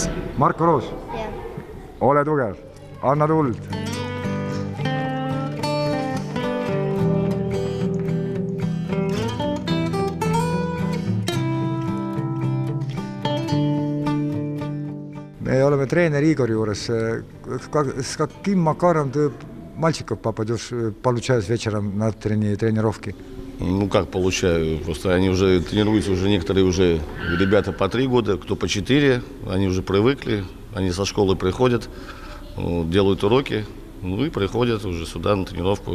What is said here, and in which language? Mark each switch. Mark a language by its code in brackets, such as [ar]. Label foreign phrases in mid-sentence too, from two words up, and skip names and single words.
[et] Marko Roos? Jah. Ole tugev. Anna tuld. Me oleme тренер Игорь juures. [ru] С каким макаром ты мальчиков попадешь, получаешь вечером на тренировки? Ну как получаю? Просто они уже тренируются, уже некоторые уже ребята по 3 года, кто по 4, они уже привыкли, они со школы приходят, делают уроки, ну и приходят уже сюда на тренировку.